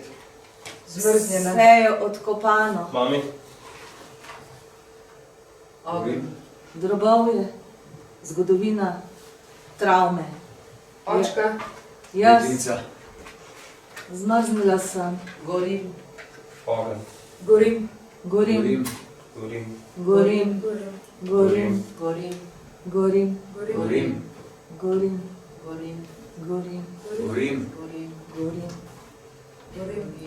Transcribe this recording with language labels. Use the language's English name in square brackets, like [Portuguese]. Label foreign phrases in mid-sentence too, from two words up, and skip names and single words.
[Slovenian] Zmrznjena. Vse je odkopano. Mami? Ogenj. Drobovje. Zgodovina. Travme. Očka. Jaz ledvica, zmrznila sem. Gorim. Ogen. Gorim. Gorim. Gorim. Gorim. Gorim. Gorim. Gorim. gorim, Gorim. Gorim. Gorim. gorim, Gorim. Gorim. Gorim.